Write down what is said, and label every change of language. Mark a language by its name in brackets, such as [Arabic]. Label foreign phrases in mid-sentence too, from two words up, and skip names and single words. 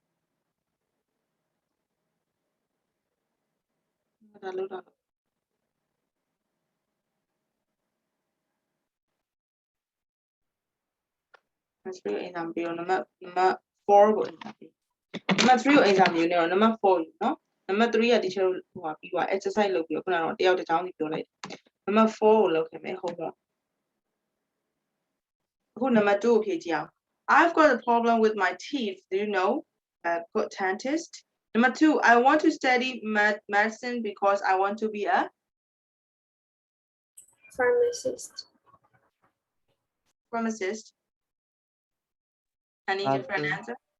[English] Number 3 exam be number 4 ko exam be. [Burmese] Number 3 ကို exam ယူနေတော့ number 4 ယူနော် number 3 က teacher ဟိုပြီးသွား exercise လုပ်ပြီးတော့ခုနကတော့တယောက်တစ်ချောင်းစီပြောလိုက် number 4 ကိုလုပ်ခင်မယ် homework အခု number 2 ကိုဖြေကြည့်အောင် [English] I've got a problem with my teeth, do you know? Good dentist. Number 2, I want to study medicine because I want to be a Pharmacist. Pharmacist. Any different answer?